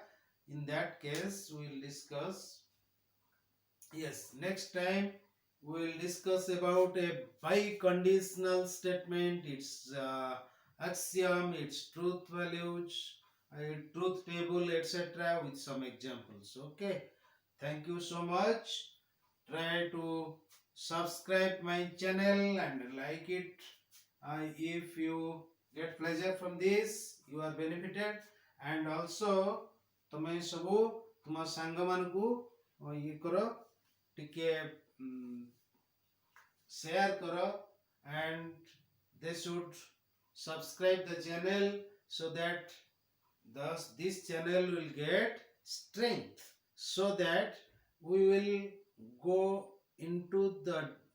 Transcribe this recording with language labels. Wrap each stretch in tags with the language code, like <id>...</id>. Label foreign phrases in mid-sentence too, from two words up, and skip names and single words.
<en>In that case, we'll discuss. Yes, next time we'll discuss about a biconditional statement, its axiom, its truth values, truth table, etc. with some examples. Okay. Thank you so much. Try to subscribe my channel and like it. If you get pleasure from this, you are benefited. And also,</en> <or>ତମେ ସବୁ ତୁମ ସାଙ୍ଗମାନଙ୍କୁ ଇଏ କର, ଟିକେ</or> <en>share karo, and they should subscribe the channel so that thus this channel will get strength, so that we will go into the</en>